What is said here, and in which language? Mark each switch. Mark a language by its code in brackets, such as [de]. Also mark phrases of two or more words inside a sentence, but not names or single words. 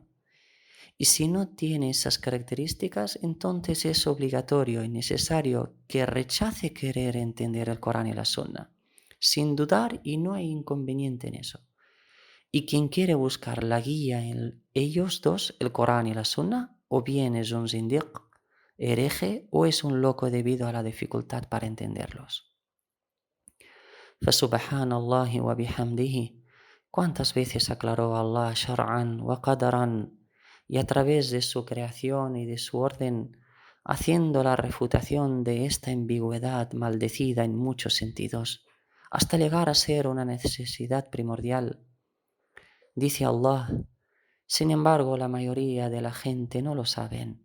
[es] Y si no tiene esas características, entonces es obligatorio y necesario que rechace querer entender el Corán y la Sunna, sin dudar, y no hay inconveniente en eso. Y quien quiere buscar la guía en ellos dos, el Corán y la Sunna, o bien es un zindiq, hereje, o es un loco debido a la dificultad para entenderlos. [ar] فسبحان الله وبحمده. [es] ¿Cuántas veces aclaró Allah [ar] شرعا وقدرا, [es] y a través de su creación y de su orden, haciendo la refutación de esta ambigüedad maldecida en muchos sentidos, hasta llegar a ser una necesidad primordial? Dice Allah: sin embargo, la mayoría de la gente no lo saben.